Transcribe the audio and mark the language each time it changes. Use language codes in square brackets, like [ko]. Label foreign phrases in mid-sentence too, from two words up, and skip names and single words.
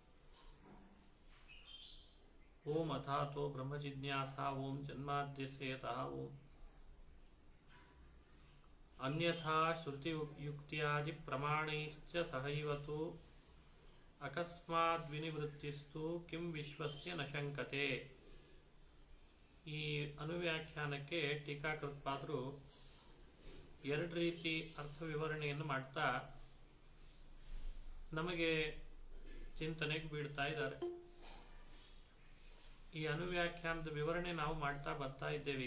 [sa] ओम अथातो ब्रह्मजिज्ञासा ओम जन्माद्यस्य यतः ओम अन्यथा श्रुतियुक्त्यादि प्रमाणैश्च सहैव तु अकस्माद्विनिवृत्तिस्तु किं विश्वस्य न शङ्कते। [kn] ಈ ಅನುವ್ಯಾಖ್ಯಾನಕ್ಕೆ ಟೀಕಾಕೃತ್ಪಾದರು ಎರಡು ರೀತಿ ಅರ್ಥ ವಿವರಣೆಯನ್ನು ಮಾಡ್ತಾ ನಮಗೆ ಚಿಂತನೆಗೆ ಬೀಳ್ತಾ ಇದ್ದಾರೆ. ಈ ಅನುವ್ಯಾಖ್ಯಾನದ ವಿವರಣೆ ನಾವು ಮಾಡ್ತಾ ಬರ್ತಾ ಇದ್ದೇವೆ.